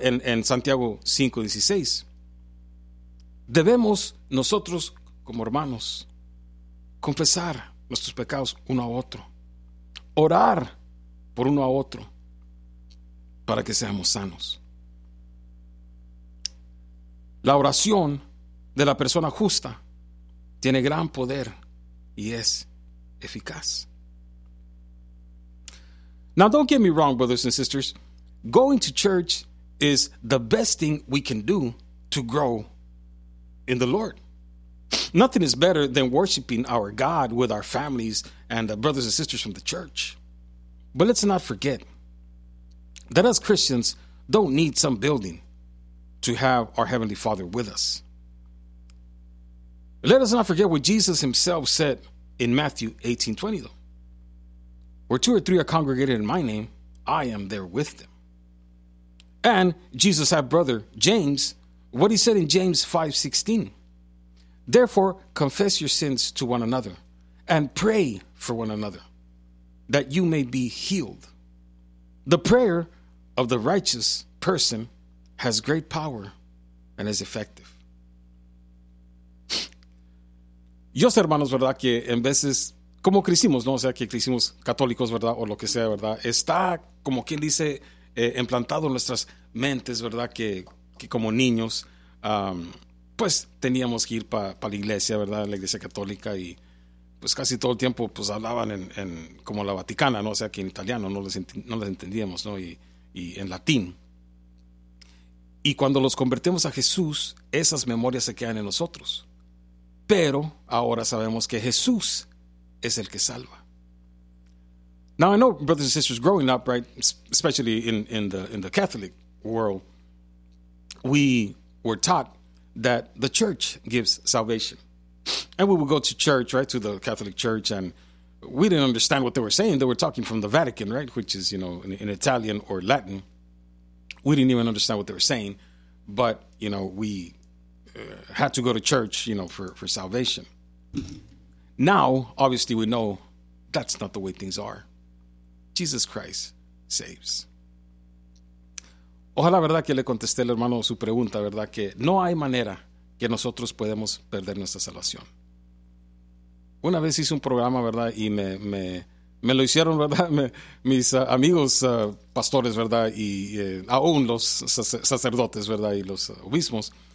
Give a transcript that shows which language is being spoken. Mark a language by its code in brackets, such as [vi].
[es] En Santiago 5:16. Debemos nosotros, como hermanos, confesar nuestros pecados uno a otro, orar por uno a otro para que seamos sanos. La oración de la persona justa tiene gran poder y es eficaz. [en] Now, don't get me wrong, brothers and sisters. Going to church is the best thing we can do to grow in the Lord. Nothing is better than worshiping our God with our families and the brothers and sisters from the church. But let's not forget that us Christians don't need some building to have our Heavenly Father with us. Let us not forget what Jesus himself said in Matthew 18:20, though. Where two or three are congregated in my name, I am there with them. And Jesus had brother James, what he said in James 5:16. Therefore, confess your sins to one another and pray for one another that you may be healed. The prayer of the righteous person has great power and is effective. [es] Yo sé, hermanos, verdad, que en veces, como crecimos, ¿no? O sea, que crecimos católicos, ¿verdad? O lo que sea, ¿verdad? Está, como quien dice, implantado en nuestras mentes, ¿verdad? Que como niños, pues, teníamos que ir para la iglesia, ¿verdad? La iglesia católica y, pues, casi todo el tiempo, pues, hablaban en como la Vaticana, ¿no? O sea, que en italiano no les entendíamos, ¿no? Y en latín. Y cuando los convertimos a Jesús, esas memorias se quedan en nosotros. Pero ahora sabemos que Jesús es el que salva. [en] Now I know, brothers and sisters, growing up, right, especially in the Catholic world, we were taught that the church gives salvation. And we would go to church, right, to the Catholic church, and we didn't understand what they were saying. They were talking from the Vatican, right, which is, you know, in Italian or Latin. We didn't even understand what they were saying, but, you know, we had to go to church, you know, for salvation. Now, obviously, we know that's not the way things are. Jesus Christ saves. [es] Ojalá, verdad, que le contesté al hermano su pregunta, verdad, que no hay manera que nosotros podemos perder nuestra salvación. Una vez hice un programa, verdad, y me lo hicieron, verdad, mis amigos pastores, verdad, y aún los sacerdotes, verdad, y los obispos.